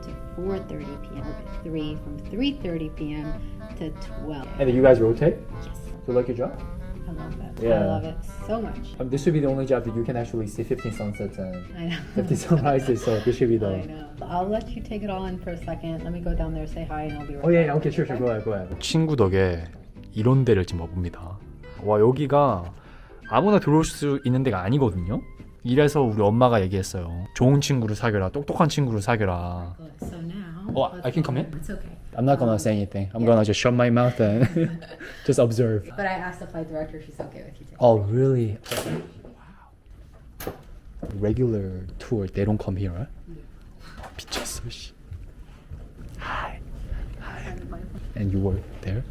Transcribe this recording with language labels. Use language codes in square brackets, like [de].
[en] to 4:30 p.m. Orbit 3 from 3:30 p.m. to 12. And then you guys rotate? Yes, Do you like your job? I love it. Yeah. I love it so much. This should be the only job that you can actually see 15 sunsets and I know. 50 sunrises, so this should be the... I know. I'll let you take it all in for a second. Let me go down there, say hi, and I'll be right Oh yeah, back. okay, sure, go ahead. [ko] 친구 덕에 이런 데를 지금 와봅니다. 와, 여기가 아무나 들어올 수 있는 데가 아니거든요. 이래서 우리 엄마가 얘기했어요. 좋은 친구를 사귀라, 똑똑한 친구를 사귀라. [en] Good. So now. Oh, I let's can go come in? It's okay. I'm not gonna say anything. I'm gonna just shut my mouth and just observe. But I asked the flight director, she's okay with you taking Oh, really? Wow. Regular tour, they don't come here, right? [ko] 미쳤어, 씨. [en] Hi. Hi. And you work there?